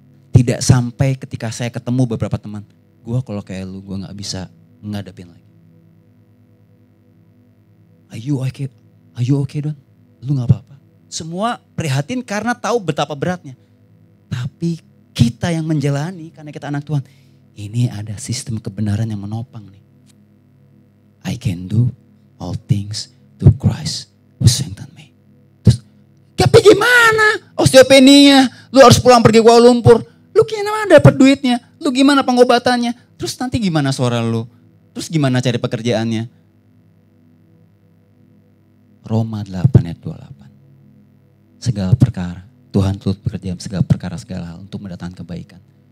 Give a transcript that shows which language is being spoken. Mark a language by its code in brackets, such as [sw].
[id] Tidak sampai ketika saya ketemu beberapa teman. Gue kalau kayak lu, gue gak bisa ngadepin lagi. [en] Are you okay Don? [id] Lu gak apa-apa. Semua prihatin karena tahu betapa beratnya. Tapi kita yang menjalani karena kita anak Tuhan. Ini ada sistem kebenaran yang menopang nih. [en] I can do all things through Christ who strengthen me. [id] Terus, tapi gimana? Osteopenia, lu harus pulang pergi Kuala Lumpur. Lu gimana dapat duitnya? Lu gimana pengobatannya? Terus nanti gimana suara lu? Terus gimana cari pekerjaannya? Roma 8 ayat 28. Segala perkara, Tuhan turut bekerja segala perkara segala hal untuk mendatangkan kebaikan.